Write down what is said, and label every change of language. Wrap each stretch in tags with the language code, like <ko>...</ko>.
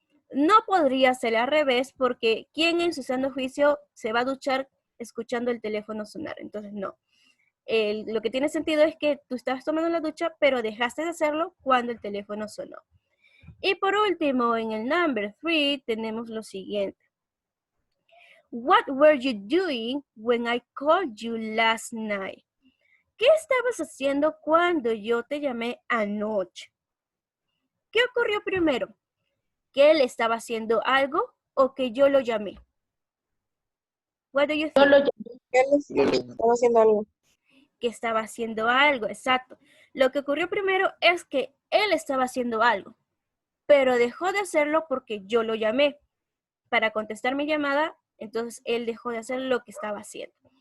<es>No podría ser al revés porque ¿quién en su sano juicio se va a duchar escuchando el teléfono sonar? Entonces no. Lo que tiene sentido es que tú estabas tomando la ducha, pero dejaste de hacerlo cuando el teléfono sonó. Y por último, en el number 3 tenemos lo siguiente.</es> <en>What were you doing when I called you last night?</en> <es>¿Qué estabas haciendo cuando yo te llamé anoche? ¿Qué ocurrió primero? ¿Que él estaba haciendo algo o que yo lo llamé?</es> <en>What do you think?</en> <es>Él estaba haciendo algo. Que estaba haciendo algo, exacto. Lo que ocurrió primero es que él estaba haciendo algo, pero dejó de hacerlo porque yo lo llamé para contestar mi llamada, entonces él dejó de hacer lo que estaba haciendo.</es>